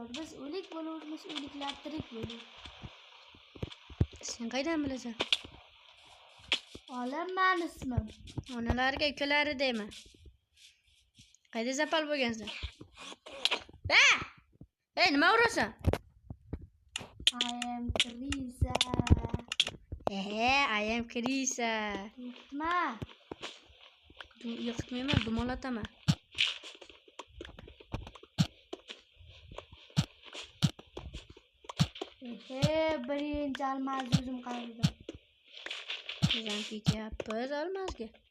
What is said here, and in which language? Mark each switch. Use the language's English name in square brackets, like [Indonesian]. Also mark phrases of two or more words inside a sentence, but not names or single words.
[Uzbek] Biz o'lik bo'lurmiz, o'liklar tirik bo'lur. Sen qaydan bilasan? Olam men ismim. Onalarga ukalari deymi? Qayda zapal bo'lgansan? Nima urasan? [English] I am Krisa. I am Krisa. [Uzbek] Yiqitma. Yiqitmayman, dumalataman. Birinchi almaz o'zim qazdim. Bizam ketyapmiz almazga.